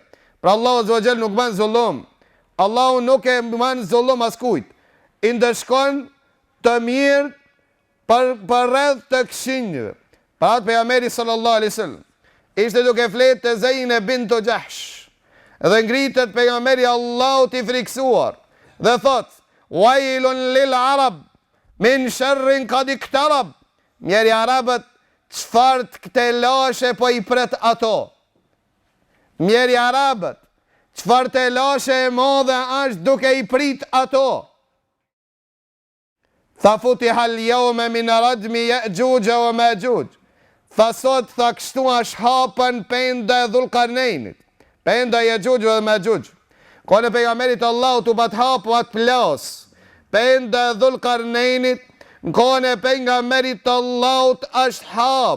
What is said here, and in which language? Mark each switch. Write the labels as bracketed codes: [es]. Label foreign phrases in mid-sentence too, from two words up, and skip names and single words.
[sq] Pra Allahu [ar] عز وجل [sq] nuk bën zullum. Allahu nuk e bën zullum askujt. I ndeshkon të mirë për rreth të këqinjve. Pra atë pejgamberi [ar] صلى الله عليه وسلم [sq] ishte duke fletë të Zeynep bint Jahsh. Dhe ngritet pejgamberi Allahut i friksuar dhe thot: [ar] "ويل للعرب من شر قد اقترب." [sq] Mjeri arabët, çfarë të lashe po i pret ato. Mjeri arabët, çfarë të lashe e madhe është duke i prit ato. [ar] Tha فتح اليوم من ردم يأجوج ومأجوج. [sq] Tha sot, tha kështu është hapën penda e Dhulqarnejnit. Penda Ya'juj dhe Ma'juj. Kone pejgamberit Allahut u bat hapu atë plas. Penda e Dhulqarnejnit, kone pejgamberit Allahut është hap.